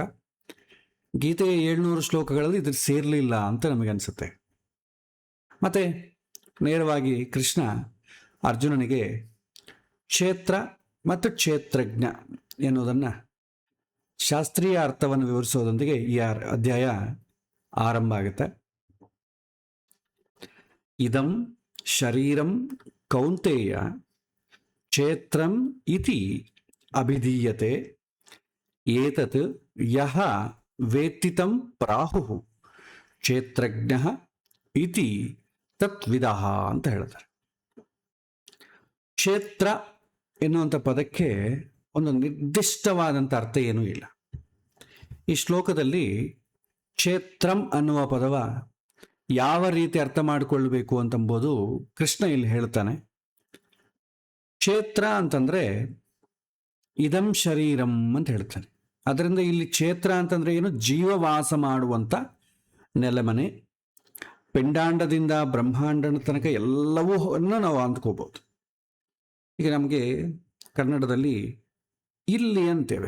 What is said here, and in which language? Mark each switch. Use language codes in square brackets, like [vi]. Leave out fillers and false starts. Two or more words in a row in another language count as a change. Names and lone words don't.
[kn] ಗೀತೆಯ 700 ಶ್ಲೋಕಗಳಲ್ಲಿ ಇದು ಸೇರಲಿಲ್ಲ ಅಂತ ನಮಗನ್ಸುತ್ತೆ. ಮತ್ತು ನೇರವಾಗಿ ಕೃಷ್ಣ ಅರ್ಜುನನಿಗೆ ಕ್ಷೇತ್ರ ಮತ್ತು ಕ್ಷೇತ್ರಜ್ಞ ಎನ್ನುವುದನ್ನು ಶಾಸ್ತ್ರೀಯ ಅರ್ಥವನ್ನು ವಿವರಿಸೋದೊಂದಿಗೆ ಈ ಅಧ್ಯಾಯ ಆರಂಭ ಆಗುತ್ತೆ. [sa] ಇದಂ ಶರೀರಂ ಕೌಂತೆಯ ಕ್ಷೇತ್ರಂ ಇತಿ ಅಭಿಧೀಯತೆ ಏತತ್ ಯಹ ವೇತ್ತಿತಂ ಪ್ರಾಹುಃ ಕ್ಷೇತ್ರಜ್ಞಃ ಇತಿ ತತ್ವಿದಃ [kn] ಅಂತ ಹೇಳ್ತಾರೆ. ಕ್ಷೇತ್ರ ಎನ್ನುವಂಥ ಪದಕ್ಕೆ ಒಂದು ನಿರ್ದಿಷ್ಟವಾದಂಥ ಅರ್ಥ ಏನೂ ಇಲ್ಲ. ಈ ಶ್ಲೋಕದಲ್ಲಿ ಕ್ಷೇತ್ರಂ ಅನ್ನುವ ಪದವ ಯಾವ ರೀತಿ ಅರ್ಥ ಮಾಡಿಕೊಳ್ಬೇಕು ಅಂತಂಬೋದು ಕೃಷ್ಣ ಇಲ್ಲಿ ಹೇಳ್ತಾನೆ. ಕ್ಷೇತ್ರ ಅಂತಂದರೆ [sa] ಇದಂ ಶರೀರಂ [kn] ಅಂತ ಹೇಳ್ತಾನೆ. ಅದರಿಂದ ಇಲ್ಲಿ ಕ್ಷೇತ್ರ ಅಂತಂದರೆ ಏನು, ಜೀವವಾಸ ಮಾಡುವಂಥ ನೆಲಮನೆ. ಪಿಂಡಾಂಡದಿಂದ ಬ್ರಹ್ಮಾಂಡನ ತನಕ ಎಲ್ಲವೂ ನಾವು ಅಂದ್ಕೋಬೋದು. ಈಗ ನಮಗೆ ಕನ್ನಡದಲ್ಲಿ ಇಲ್ಲಿ ಅಂತೇವೆ.